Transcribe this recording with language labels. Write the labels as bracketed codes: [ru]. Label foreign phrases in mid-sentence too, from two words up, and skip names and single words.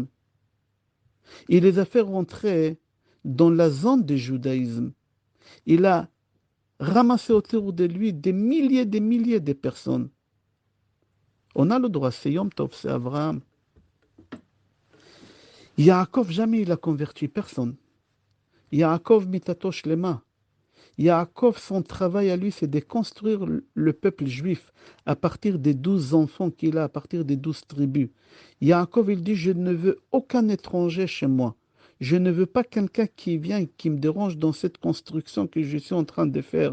[fr] Il les a fait rentrer dans la zone du judaïsme. Il a ramassé autour de lui des milliers de personnes. On a le droit, c'est [he] יום טוב, [fr] c'est Abraham. Yaakov, jamais il a converti personne. [he] יעקב מיטתו שלמה. [fr] Yaakov, son travail à lui, c'est de construire le peuple juif à partir des 12 enfants qu'il a, à partir des 12 tribus. Yaakov, il dit, je ne veux aucun étranger chez moi. Je ne veux pas quelqu'un qui vient et qui me dérange dans cette construction que je suis en train de faire.